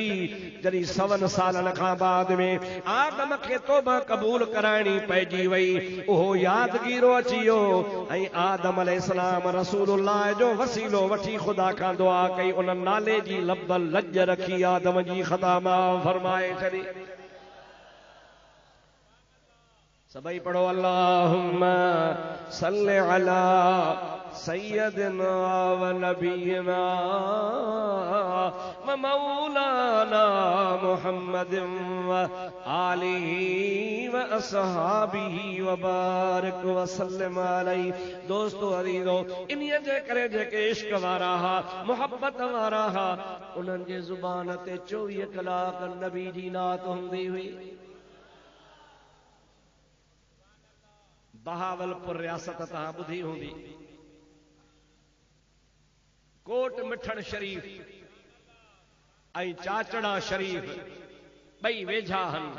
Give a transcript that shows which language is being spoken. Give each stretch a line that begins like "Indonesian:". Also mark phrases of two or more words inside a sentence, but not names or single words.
Sindhi: जॾहिं 100 सालनि खां बाद में आदम खे तौबा क़बूल कराइणी पइजी वई, उहो यादगीरो अची वियो ऐं आदम अलैहिस्सलाम रसूलुल्लाह जो वसीलो वठी ख़ुदा खां दुआ कई, उन नाले जी लब लज रखी आदम जी ख़ता माफ़ फरमाए छॾी। सबई पढ़ो
Arabic: اللهم صل على سيدنا ونبينا ومولانا محمد وآله وأصحابه وبارك وسلم عليه.
Sindhi: दोस्तो अज़ीज़ो, इन्हीअ जे करे जेके इश्क वारा हा, मोहब्बत वारा हा, उन्हनि जे ज़ुबान ते 24 कलाक नबी जी नात हूंदी हुई। बहावलपुर रियासत तहां ॿुधी हूंदी, कोट मिठण शरीफ ऐं चाचड़ा शरीफ ॿई वेझा आहिनि।